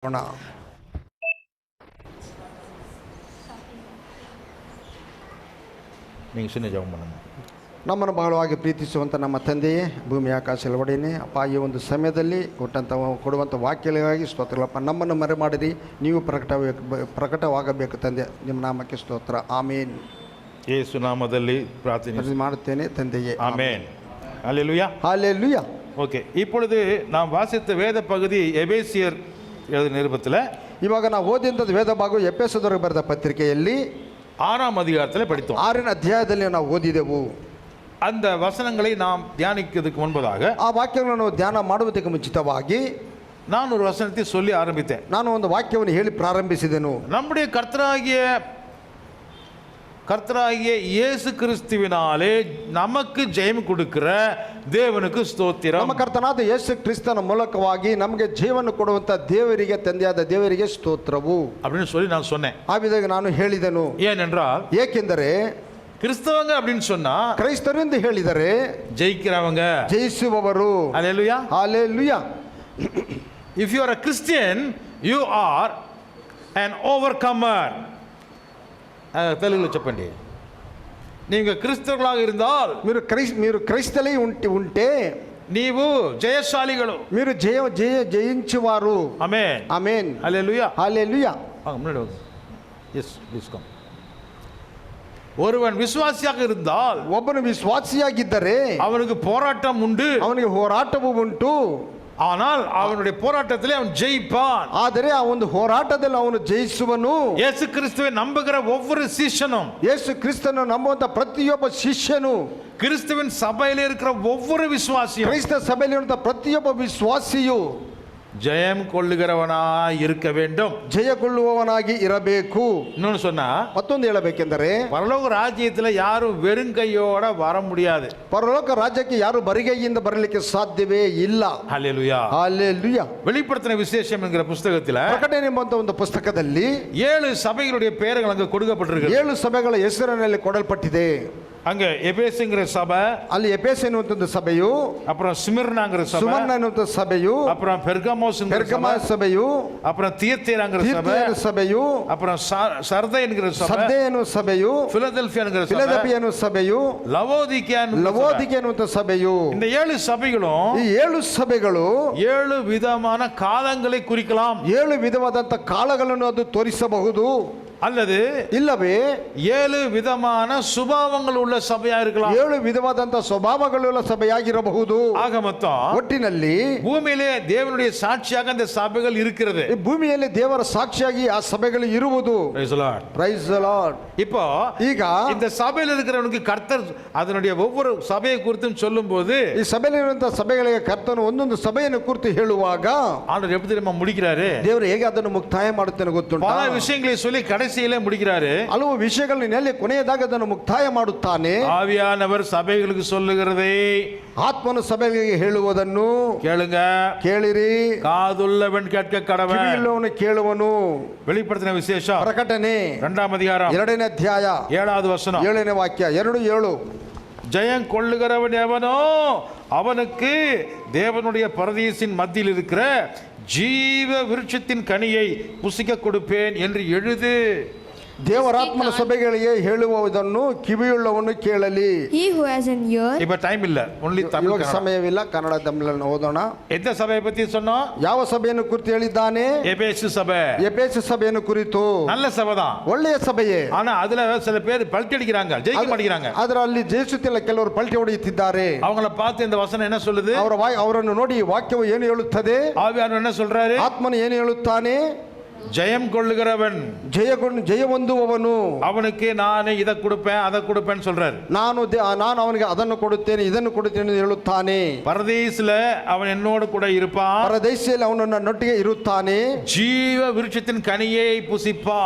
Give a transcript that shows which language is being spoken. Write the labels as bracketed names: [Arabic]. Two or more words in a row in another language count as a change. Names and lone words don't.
[Tamil] நீங்கள் சின்ன ஜெபம் பண்ணுங்க. [Kannada] ನಮ್ಮನ್ನು ಬಹಳವಾಗಿ ಪ್ರೀತಿಸುವಂಥ ನಮ್ಮ ತಂದೆಯೇ, ಭೂಮಿ ಆಕಾಶ ಒಡೆಯನೇ, ಅಪ್ಪ ಈ ಒಂದು ಸಮಯದಲ್ಲಿ ಕೊಡುವಂಥ ವಾಕ್ಯಗಳಿಗಾಗಿ ಸ್ತೋತ್ರಗಳಪ್ಪ. ನಮ್ಮನ್ನು ಮರೆ ಮಾಡಿರಿ, ನೀವು ಪ್ರಕಟವಾಗಬೇಕು ತಂದೆ. ನಿಮ್ಮ ನಾಮಕ್ಕೆ ಸ್ತೋತ್ರ. ಆಮೇನ್. ಯೇಸು ನಾಮದಲ್ಲಿ ಪ್ರಾರ್ಥನೆ ಮಾಡುತ್ತೇನೆ ತಂದೆಯೇ. [Tamil] ஆமென். ஹல்லேலூயா. ஹல்லேலூயா. ஓகே, இப்பொழுது நாம் வாசித்த வேத பகுதி எபேசியர் எழுதின நிருபத்தில், [Kannada] ಇವಾಗ ನಾವು ಓದಿದಂಥ ವೇದ ಭಾಗ ಎಫೆಸದವರಿಗೆ ಬರೆದ ಪತ್ರಿಕೆಯಲ್ಲಿ [Tamil] 6ஆம் அதிகாரத்தில் படித்தோம். [Kannada] 6ನೇ ಅಧ್ಯಾಯದಲ್ಲಿ ನಾವು ಓದಿದೆವು. [Tamil] அந்த வசனங்களை நாம் தியானிக்கிறதுக்கு முன்பதாக, [Kannada] ಆ ವಾಕ್ಯಗಳನ್ನು ನಾವು ಧ್ಯಾನ ಮಾಡುವುದಕ್ಕೆ ಮುಂಚಿತವಾಗಿ [Tamil] நான் ஒரு வசனத்தை சொல்லி ஆரம்பித்தேன். [Kannada] ನಾನು ಒಂದು ವಾಕ್ಯವನ್ನು ಹೇಳಿ ಪ್ರಾರಂಭಿಸಿದೆನು. [Tamil] நம்முடைய கர்த்தராகிய இயேசு கிறிஸ்துவினாலே நமக்கு ஜெயம் கொடுக்கிற தேவனுக்கு ಸ್ತೋತ್ರ. [Kannada] ನಮ್ಮ ಕರ್ತನಾದ ಯೇಸು ಕ್ರಿಸ್ತನ ಮೂಲಕವಾಗಿ ನಮಗೆ ಜೀವನ ಕೊಡುವಂತ ದೇವರಿಗೆ, ತಂದೆಯಾದ ದೇವರಿಗೆ ಸ್ತೋತ್ರವು [Tamil] அப்படின்னு சொல்லி நான் சொன்னேன். [Kannada] ಆ ವಿಧವಾಗಿ ನಾನು ಹೇಳಿದೆನು. [Tamil] ஏனென்றால், [Kannada] ಏಕೆಂದರೆ [Tamil] கிறிஸ்தவங்க அப்படின்னு சொன்னா [Kannada] ಕ್ರೈಸ್ತರು ಎಂದು ಹೇಳಿದರೆ [Tamil] ஜெயிக்கிறவங்க, [Kannada] ಜಯಿಸುವವರು. [Tamil] ஹல்லேலூயா. [Kannada] ಹಲ್ಲೆಲೂಯಾ. [English] If you are a Christian, you are an overcomer. [Telugu] తెలుగులో చెప్పండి. [Tamil] நீங்க கிறிஸ்தவர்களாக இருந்தால், [Telugu] మీరు క్రైస్తలై ఉంటే [Kannada] ನೀವು ಜಯಶಾಲಿಗಳು, [Telugu] మీరు జయించువారు. [Kannada] ಆಮೆನ್. ಆಮೆನ್. [Tamil] ஹல்லேலூயா. ஹல்லேலூயா. முன்னாடி வாங்க. [English] yes please come. [Tamil] ஒருவன் விசுவாசியாக இருந்தால், [Kannada] ಒಬ್ಬನು ವಿಶ್ವಾಸಿಯಾಗಿದ್ದರೆ [Tamil] அவனுக்கு போராட்டம் உண்டு, [Kannada] ಅವನಿಗೆ ಹೋರಾಟವೂ ಉಂಟು. [Tamil] ஆனால் அவனுடைய போராட்டத்திலே அவன் ஜெயிப்பான். [Kannada] ಆದರೆ ಆ ಒಂದು ಹೋರಾಟದಲ್ಲಿ ಅವನು ಜಯಿಸುವನು. [Tamil] ಯೇಸು ಕ್ರಿಸ್ತುவை நம்புகிற ஒவ்வொரு ಶಿಷ್ಯனும், [Kannada] ಯೇಸು ಕ್ರಿಸ್ತನ ನಂಬುವಂತ ಪ್ರತಿಯೊಬ್ಬ ಶಿಷ್ಯನು, [Tamil] கிறிஸ்துவின் சபையிலே இருக்கிற ஒவ்வொரு விசுவாசியும், [Kannada] ಕ್ರೈಸ್ತ ಸಭೆಯಲ್ಲಿ ಇರುವಂತ ಪ್ರತಿಯೊಬ್ಬ ವಿಶ್ವಾಸಿಯು [Tamil] ஜெயம் கொள்ளுகிறவனாய் இருக்க வேண்டும், [Kannada] ಜಯಗೊಳ್ಳುವವನಾಗಿ ಇರಬೇಕು. [Tamil] இன்னொன்னு சொன்னா, [Kannada] ಮತ್ತೊಂದು ಹೇಳಬೇಕೆಂದರೆ [Tamil] பரலோக ராஜ்யத்தில் யாரும் வெறுங்கையோட வர முடியாது. [Kannada] ಪರಲೋಕ ರಾಜ್ಯಕ್ಕೆ ಯಾರು ಬರಿಗೈಯಿಂದ ಬರಲಿಕ್ಕೆ ಸಾಧ್ಯವೇ ಇಲ್ಲ. [Tamil] ஹல்லேலூயா. [Kannada] ಹಲ್ಲೆಲೂಯಾ. [Tamil] வெளிப்படுத்தின விசேஷம் என்கிற புஸ்தகத்தில் [Kannada] ಪ್ರಕಟಣೆ ಎಂಬಂತ ಒಂದು ಪುಸ್ತಕದಲ್ಲಿ [Tamil] 7 சபைகளுடைய பெயர்கள் அங்கு கொடுக்கப்பட்டிருக்கு. [Kannada] 7 ಸಭೆಗಳ ಹೆಸರಿನಲ್ಲಿ ಕೊಡಲ್ಪಟ್ಟಿದೆ. [Tamil] அங்க எபேசுங்கிற சபை, [Kannada] ಅಲ್ಲಿ ಎಫೆಸ ಎನ್ನುವಂತ ಸಭೆಯು, [Tamil] அப்புறம் ஸ்மிர்னாங்கிற சபை, [Kannada] ಸುಮರ್ನ ಎನ್ನುವಂತ ಸಭೆಯು, [Tamil] அப்புறம் பெர்கமோஸ்ங்கிற [Kannada] ಸಭೆಯು, [Tamil] அப்புறம் தியத்தீராங்கிற [Kannada] ಸಭೆಯು, [Tamil] அப்புறம் சர்தை என்கிற சபை, [Kannada] ಸರ್ದೆ ಎನ್ನುವ ಸಭೆಯು, [Tamil] பிலதெல்பியா என்கிற சபை, [Kannada] ಫಿಲದೆಲ್ಫಿಯಾ ಎನ್ನುವ ಸಭೆಯು, [Tamil] லவோதிಕೇயா [Kannada] ಎನ್ನುವಂತ ಸಭೆಯು. [Tamil] இந்த 7 சபைகளும், [Kannada] ಈ 7 ಸಭೆಗಳು [Tamil] 7 விதமான காலங்களை குறிக்கலாம். [Kannada] 7 ವಿಧವಾದಂತ ಕಾಲಗಳನ್ನು ಅದು ತೋರಿಸಬಹುದು. [Tamil] அல்லது [Kannada] ಇಲ್ಲವೇ [Tamil] 7 விதமான சுபாவங்கள் உள்ள சபையா இருக்கலாம். [Kannada] 7 ವಿಧವಾದಂತ ಸ್ವಭಾವಗಳುಳ್ಳ ಸಭೆಯಾಗಿರಬಹುದು. [Tamil] ஆக மொத்தம் [Kannada] ಒಟ್ಟಿನಲ್ಲಿ [Tamil] பூமியிலே தேவனுடைய சாட்சியாக அந்த சபைகள் இருக்கிறது. [Kannada] ಈ ಭೂಮಿಯಲ್ಲಿ ದೇವರ ಸಾಕ್ಷಿಯಾಗಿ ಆ ಸಭೆಗಳು ಇರುವುದು. [English] Praise the Lord. Praise the Lord. [Tamil] இப்போ [Kannada] ಈಗ [Tamil] இந்த சபையில் இருக்கிறவனுக்கு கர்த்தர் அதனுடைய ஒவ்வொரு சபையை குறித்தும் சொல்லும்போது, [Kannada] ಈ ಸಭೆಯಲ್ಲಿರುವಂತಹ ಸಭೆಗಳಿಗೆ ಕರ್ತನು ಒಂದೊಂದು ಸಭೆಯನ್ನು ಕುರಿತು ಹೇಳುವಾಗ [Tamil] ஆண்டவர் எப்படி தெரியுமா முடிக்கிறாரு? [Kannada] ದೇವರು ಹೇಗೆ ಅದನ್ನು ಮುಕ್ತಾಯ ಮಾಡುತ್ತಾನೆ ಗೊತ್ತುಂಟಾ? [Tamil] பல விஷயங்களை சொல்லி கடைசியிலே முடிக்கிறாரு. [Kannada] ಹಲವು ವಿಷಯಗಳನ್ನೆಲ್ಲ ಕೊನೆಯದಾಗ ಅದನ್ನು ಮುಕ್ತಾಯ ಮಾಡುತ್ತಾನೆ. [Tamil] ஆவியானவர் சபைகளுக்கு சொல்லுகிறதை [Kannada] ಆತ್ಮನು ಸಭೆಗಳಿಗೆ ಹೇಳುವುದನ್ನು [Tamil] கேளுங்க, [Kannada] ಕೇಳಿರಿ, [Tamil] காதுள்ளவன் கேட்க கடவன். [Kannada] ಕಿವಿಯುಳ್ಳವನು ಕೇಳುವನು. [Tamil] வெளிப்படுத்தின விசேஷம் [Kannada] ಪ್ರಕಟಣೆ [Tamil] 2ஆம் அதிகாரம் [Kannada] 2ನೇ ಅಧ್ಯಾಯ [Tamil] 7வது வசனம், [Kannada] 7ನೇ ವಾಕ್ಯ 2:7. [Tamil] ஜெயம் கொள்ளுகிறவன் எவனோ அவனுக்கு தேவனுடைய பரதீசின் மத்தியில் இருக்கிற ஜீவ விருட்சத்தின் கனியை புசிக்க கொடுப்பேன் என்று எழுது. [Kannada] ದೇವರಾತ್ಮನ ಸಭೆಗಳಿಗೆ ಹೇಳುವುದನ್ನು ಕಿವಿಯುಳ್ಳವನು ಕೇಳಲಿ. [English] He who has an ear. [Tamil] இப்ப டைம் இல்ல, ஒன்லி தமிழ். [Kannada] ಇವಾಗ ಸಮಯವಿಲ್ಲ, ಕನ್ನಡ ತಮಿಳನ್ನು ಓದೋಣ. [Tamil] எந்த சபையை பத்தி சொன்னோம்? [Kannada] ಯಾವ ಸಭೆಯನ್ನು ಕುರಿತು ಹೇಳಿದ್ದಾನೆ? [Tamil] எபேசு சபை. [Kannada] ಎಫೆಸ ಸಭೆಯನ್ನು ಕುರಿತು. [Tamil] நல்ல சபை தான், [Kannada] ಒಳ್ಳೆಯ ಸಭೆಯೇ. [Tamil] ஆனா அதுல சில பேர் பல்ಟಿ அடிக்கிறாங்க, ஜெயிக்க மாட்டேங்கிறாங்க. [Kannada] ಅದರಲ್ಲಿ ಜಯಿಸುತ್ತಿಲ್ಲ, ಕೆಲವರು ಪಲ್ಟಿ ಹೊಡೆಯುತ್ತಿದ್ದಾರೆ. [Tamil] அவங்கள பார்த்து இந்த வசனம் என்ன சொல்லுது? [Kannada] ಅವರನ್ನು ನೋಡಿ ವಾಕ್ಯವು ಏನು ಹೇಳುತ್ತದೆ? [Tamil] ஆவியானவர் என்ன சொல்றாரு? [Kannada] ಆತ್ಮನು ಏನು ಹೇಳುತ್ತಾನೆ? [Tamil] ஜெயம் கொள்ளுகிறவன், [Kannada] ಜಯ ಹೊಂದುವವನು, [Tamil] அவனுக்கு நான் இதை கொடுப்பேன் அதை கொடுப்பேன்னு சொல்றாரு. [Kannada] ನಾನು ಅವನಿಗೆ ಅದನ್ನು ಕೊಡುತ್ತೇನೆ ಇದನ್ನು ಕೊಡುತ್ತೇನೆ ಎಂದು ಹೇಳುತ್ತಾನೆ. [Tamil] பரதீசில அவன் என்னோடு கூட இருப்பான், [Kannada] ಪರದೇಶದಲ್ಲಿ ಅವನು ನನ್ನೊಟ್ಟಿಗೆ ಇರುತ್ತಾನೆ. [Tamil] ஜீவ விருட்சத்தின் கனியை புசிப்பான்,